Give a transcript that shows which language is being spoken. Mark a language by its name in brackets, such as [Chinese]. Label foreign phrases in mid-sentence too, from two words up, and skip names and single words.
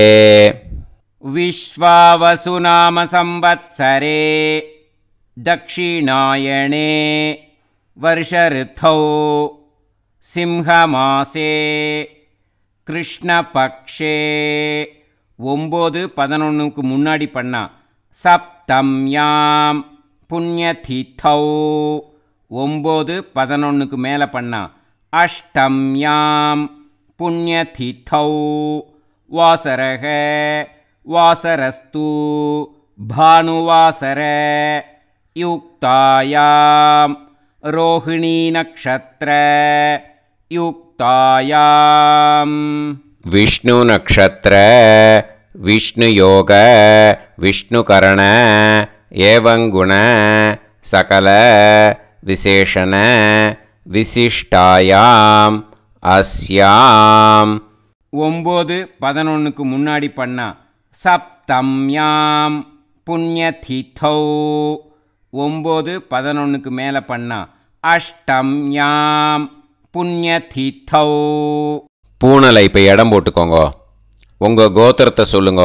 [Sanskrit] विश्वावसुनाम संवत्सरे दक्षिणायणे वर्षऋतौ सिंहमासे कृष्णपक्षे 9-11 [Tamil] முன்னாடி பண்ணா [Sanskrit] सप्तम्यां पुण्यतिथौ 9-11 [Tamil] மேலே பண்ணா [Sanskrit] अष्टम्यां पुण्यतिथौ वासरक वासरस्तु भानुवासर युक्तायां रोहिणी नक्षत्र युक्तायाम. विष्णु नक्षत्र विष्णु योग विष्णुकरण एवं गुण सकल विशेषण विशिष्टायाम अस्याम 9-11 [Tamil] முன்னாடி பண்ணா [Sanskrit] सप्तम्यां पुण्यतिथौ 9-11 [Tamil] மேலே பண்ணா [Sanskrit] अष्टम्यां पुण्यतिथौ. [Tamil] பூனலை இப்போ இடம் போட்டுக்கோங்க. உங்கள் கோத்திரத்தை சொல்லுங்க.